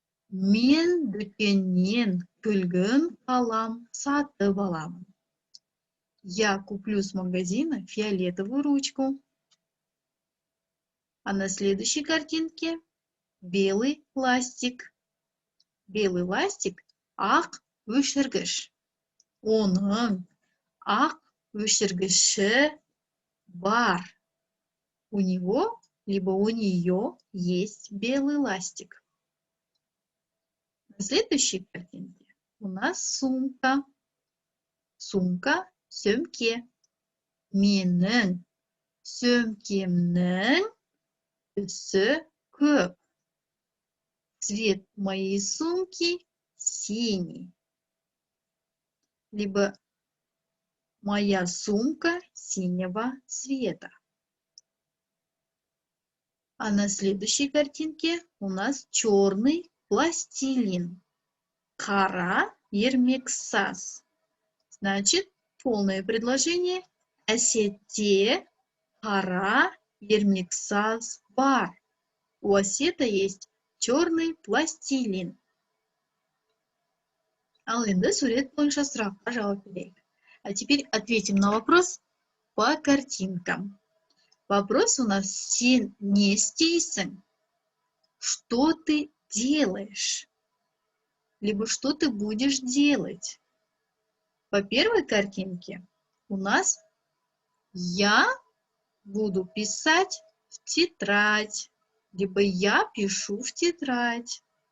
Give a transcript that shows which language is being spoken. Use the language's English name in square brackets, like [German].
[Kazakh] Мен дүкеннен күлгін қалам сатып аламын. [Russian] Я куплю с магазина фиолетовую ручку. А на следующей картинке белый ластик. Белый ластик [Kazakh] – ақ өшіргіш. Оның ақ өшіргіші бар. [Russian] У него, либо у нее есть белый ластик. На следующей картинке у нас сумка. [Kazakh] Сумка сөмке. Менің сөмкемнің түсі көк. [Russian] Цвет моей сумки синий. Либо моя сумка синего цвета. А на следующей картинке у нас черный пластилин. [Kazakh] Қара ермексаз. [Russian] Значит, полное предложение [Kazakh] әсетте қара ермексаз бар. [Russian] У Асета есть черный пластилин. [Kazakh] Ал енді сурет бойынша сұраққа жауап берейік. [Russian] А теперь ответим на вопрос по картинкам. Вопрос у нас: [Kazakh] сен не істейсің? [Russian] Что ты делаешь? Либо что ты будешь делать? По первой картинке у нас я буду писать в тетрадь, либо я пишу в тетрадь.